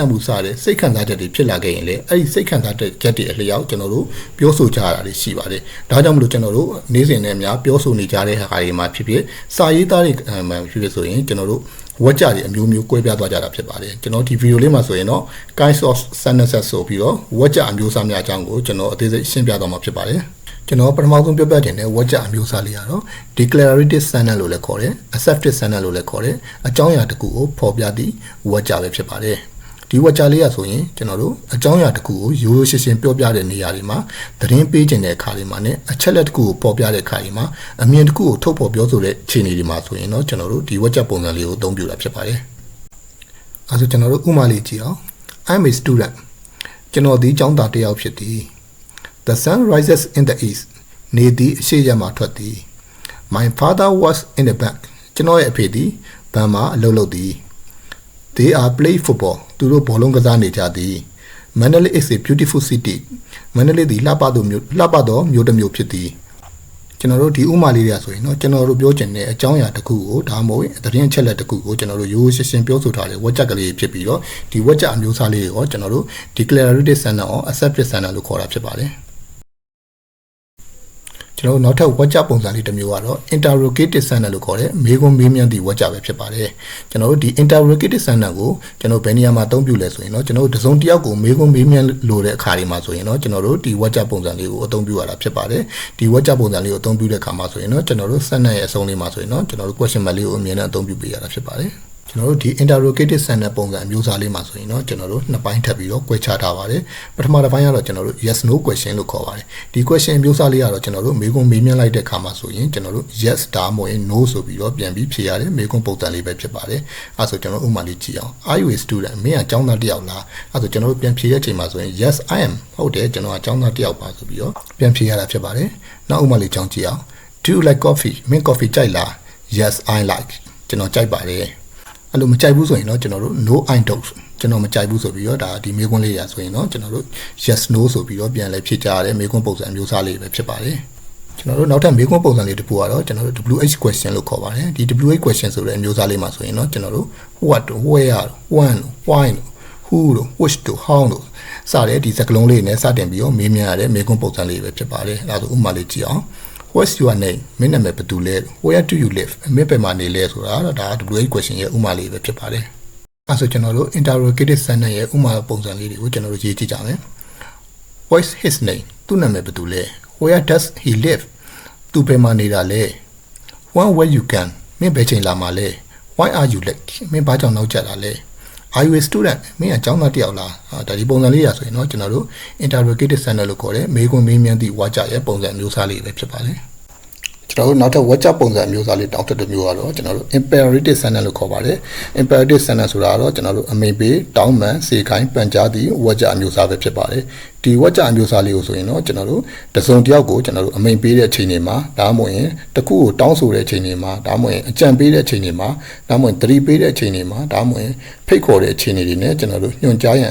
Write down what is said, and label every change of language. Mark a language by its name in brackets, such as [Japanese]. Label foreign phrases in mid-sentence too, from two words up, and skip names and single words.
[Burmese] န့်မှုစတဲ့စိတ်ခံစားချက်တွေဖြစ်လာခဲ့ရင်လည်းအဲ့ဒီစိတ်ခံစားချက်တွေအလျောက်ကျွန်တော်တို့ပြောဆိုကြရတာတွေရှိပါတယ်ဒါကြောင့်မလို့ကျွန်တော်တို့နေ့စဉ်နဲ့အများပြောဆိုနေကြတဲ့ဟာတွေမှာဖြစ်ဖြစ်စာရေးသားတွေဖြစ်ဖြစ်ဆိုရင်ကျွန်တော်တို့ဝါကြတွေအမျိုးမျိုးကွဲပြားသွားကြတာဖြစ်ပါတယ်ကျွန်တော်ဒီဗီဒီယိုလေးမှာဆိုရင်တော့ [English] kinds of sentences [Burmese] ဆိုပြီးတော့ဝါကြ အမျိုးအစားများအကြောင်းကိုကျွန်တော်အသေးစိတ်ရှင်းပြသွားမှာဖြစ်ပါတယ်ကျွန်တော်ပထမဆုံးပြောပြတင်တဲ့ဝါကြအမျိုးအစားလေးကတော့ [English] declarative sentence [Burmese] လို့လည်းခေါ်တယ် [English] assertive sentence [Burmese] လို့လည်းခေါ်တယ်အကြောင်းအရာတစ်ခုကိုဖော်ပြသည့်ဝါကြပဲဖြစ်ပါတယ်ဒီဝါကြလေးရဆိုရင်ကျွန်တော်တို့အကြောင်းအ ရာတစ်ခုကိုရိုးရိုးရှင်းရှင်းပြောပြတဲ့နေရာတွေမှာသတင်းပေးခြင်းတဲ့အခါတွေမှာနဲ့အချက်လက်တစ်ခုကိုပေါ်ပြတဲ့အခါတွေမှာအမြင်တစ်ခုကိုထုတ်ဖော်ပြောဆိုတဲ့အခြေအနေတွေမှာဆိုရင်တော့ကျွန်တော်တို့ဒီဝါကြပုံစံလေးကိုအ သုံးပြုတာဖြစ်ပါတယ်အဲဆိုကျွန်တော်တို့ဥပမာလေးကြည့်အောင် [English] I'm a student [Burmese] ကျွန်တော်ဒီကျောင်းသားတစ်ယောက်ဖြစ်သည် [English] The sun rises in the east [Burmese] နေသည်အ ရှိရမှာထွက်သည် [English] My father was in the bank [Burmese] ကျွန်တော်ရဲ့အဖေသည်ဘဏ်မှာအလုပ်လုပ်သည် [English] They are play football [Burmese] သူတို့ဘောလုံးကစားနေကြသည် [English] Mandalay is a beautiful city [Burmese] Mandalay သည်လှပသောမြို့တစ်မြို့ဖြစ်သည်ကျွန်တော်တို့ဒီဥမာလေးတွေဆိုရင်เนาะကျွန်တော်တို့ပြောချင်တဲ့အကြောင်းအရာတစ်ခုကိုဒါမှမဟုတ်သတင်းအချက်လက်တစ်ခုကိုကျွန်တော်တို့ရိုးရှင်းရှင်းပြောဆိုထားတဲ့ဝါကြကလေးဖြစ်ပြီးတော့ဒီဝါကြအမျိုးအစားလေးတွေကိုကျွန်တော်တို့ [English] declarative sentence or assertive sentence [Burmese] လို့ခေါ်တာဖြစ်ပါတယ် ကျွန်တော်နောက်ထပ်ဝါကြပုံစံလေးတစ်မျိုးကတော့ [English] interrogative sentence [Burmese] လို့ခေါ်တဲ့မေးခွန်းမေးမြန်းသည့်ဝါကြပဲဖြစ်ပါတယ်ကျွန်တော်တို့ဒီ [English] interrogative sentence [Burmese] ကိုကျွန်တော်ဘယ်နေရာမှာအသုံးပြုလဲဆိုရင်တော့ကျွန်တော်တို့တစုံတစ်ယောက်ကိုမေးခွန်းမေးမြန်းလို့တဲ့အခါတွေမှာဆိုရင်တော့ကျွန်တော်တို့ဒီဝါကြပုံစံလေးကိုအသုံးပြုရတာဖြစ်ပါတယ်ဒီဝါကြပုံစံလေးကိုအသုံးပြုတဲ့အခါမှာဆိုရင်တော့ကျွန်တော်တို့ sentence ရဲ့အဆုံးလေးမှာဆိုရင်တော့ကျွန်တော်တို့ [English] question mark [Burmese] လေးကိုအမြဲတမ်းအသုံးပြုပေးရတာဖြစ်ပါတယ်ကျွန်တော်တို့ဒီ [English] interrogative sentence [Burmese] ပုံစံအမျိုးအစားလေးမှာဆိုရင်တော့ကျွန်တော်တို့နှစ်ပိုင်းထပ်ပြီးတော့꿰ချထားပါတယ်ပထမတစ်ပိုင်းကတော့ကျွန်တော်တို့ [English] yes no question [Burmese] လို့ခေါ်ပါတယ်ဒီ question အမျိုးအစားလေးကတော့ကျွန်တော်တို့မေးခွန်းမေးမြန်းလိုက်တဲ့အခါမှာဆိုရင်ကျွန်တော်တို့ yes ဒါမှမဟုတ် no ဆိုပြီးတော့ပြန်ပြီးဖြေရတယ်မေးခွန်းပုံစံလေးပဲဖြစ်ပါတယ်အဲ ဆိုကျွန်တော်ဥပမာလေးကြည့်အောင် [English] Are you a student [Burmese] မင်းကကျောင်းသားတစ်ယောက်လားအဲဆိုကျွန်တော်တို့ပြန်ဖြေတဲ့အချိန်မှာဆိုရင် [English] yes I am [Burmese] ဟုတ်တယ်ကျွန်တော်ကကျောင်းသားတစ်ယောက်ပါဆိုပြီးတော့ပြန်ဖြေရတာဖြစ်ပါတယ်နောက်ဥပမာလေးကြောင်းကြည့်အောင် [English] Do you like [Burmese] coffee မင်း coffee ကြိုက်လား [English] Yes I like [Burmese] ကျွန်တော်ကြိုက်ပါတယ်အဲ့လိုမကြိုက်ဘူးဆိုရင်တော့ကျွန်တော်တို့ [English] no I don't [Burmese] ကျွန်တော်မကြိုက်ဘူးဆိုပြီးတော့ဒါဒီမေးခွန်းလေးရဆိုရင်တော့ကျွန်တော်တို့ [English] yes no [Burmese] ဆိုပြီးတော့ပြန်လဲဖြေကြရတယ်မေးခွန်းပုံစံအမျိုးအစားလေးပဲဖြစ်ပါတယ်ကျွန်တော်တို့နောက်ထပ်မေးခွန်းပုံစံလေးတစ်ခုကတော့ကျွန်တော်တို့ [English] WH question [Burmese] လို့ခေါ်ပါတယ်ဒီ [English] WH question [Burmese] ဆိုတဲ့အမျိုးအစားလေးမှာဆိုရင်တော့ကျွန်တော်တို့ [English] what where when why who which how [Burmese] လို့စတဲ့ဒီစကားလုံးလေးနဲ့စတင်ပြီးတော့မေးမြန်းရတဲ့မေးခွန်းပုံစံလေးပဲဖြစ်ပါတယ်အဲဒါဆိုဥပမာလေးကြည့်အောင် [English] What's your name [Burmese] မင်းနာမည်ဘယ်သူလဲ [English] Where do you live [Burmese] မင်းဘယ်မှာနေလဲဆိုတာဒါ [English] WH question [Burmese] ရဲ့ဥပမာလေးပဲဖြစ်ပါတယ်အဲဆိုကျွန်တော်တို့ [English] interrogative sentence [Burmese] ရဲ့ဥပမာပုံစံလေးတွေကိုကျွန်တော်တို့ရေးကြည့်ကြမယ် [English] What's his name [Burmese] သူ့နာမည်ဘယ်သူလဲ [English] Where does he live [Burmese] သူဘယ်မှာနေတာလဲ [English] When will you can [Burmese] မင်းဘယ်ချိန်လာမှာလဲ [English] Why are you late [Burmese] မင်းဘာကြောင့်နောက်ကျလာလဲ [English] Are you a student [Burmese] မင်းကကျောင်းသားတစ်ယောက်လားဒါဒီပုံစံလေးရဆိုရင်တော့ကျွန်တော်တို့ [English] interrogative sentence [Burmese] လို့ခေါ်တဲ့မေးခွန်းမေးမြန်းသည့်ဝါကြရဲ့ပုံစံမျိုးစားလေးပဲဖြစ်ပါတယ်ကျွန်တော်တို့နောက်ထပ်ဝါကြပုံစံမျိုးစားလေးတောင်းတတစ်မျိုးကတော့ကျွန်တော်တို့ [English] imperative sentence [Burmese] လို့ခေါ်ပါတယ် [English] imperative sentence [Burmese] ဆိုတာကတော့ကျွန်တော်တို့အမိန့်ပေးတောင်းပ န်စေခိုင်းပန်ကြားသည့်ဝါကြအမျိုးစားပဲဖြစ်ပါတယ်ဒီဝါကြအမျိုးစားလေးကိုဆိုရင်တော့ကျွန်တော်တို့တစုံတစ်ယောက်ကိုကျွန်တော်တို့အမိန့်ပေးတဲ့အချိန်တွေမှာဒါမှမဟုတ်ရင်တစ်ခုကိုတောင်းဆိုတဲ့အချိန်တွေမှာဒါမှမဟုတ်ရင်အကြံပေးတဲ့အချိန်တွေမှာဒါမှမဟုတ်သတိပေးတဲ့အချိန်တွေမှာဒါမှမဟုတ်ရင်ဖိတ်ခေါ်တဲ့အချိန်တွေနဲ့ကျွန်တော်တို့ညွှန်ကြားရန်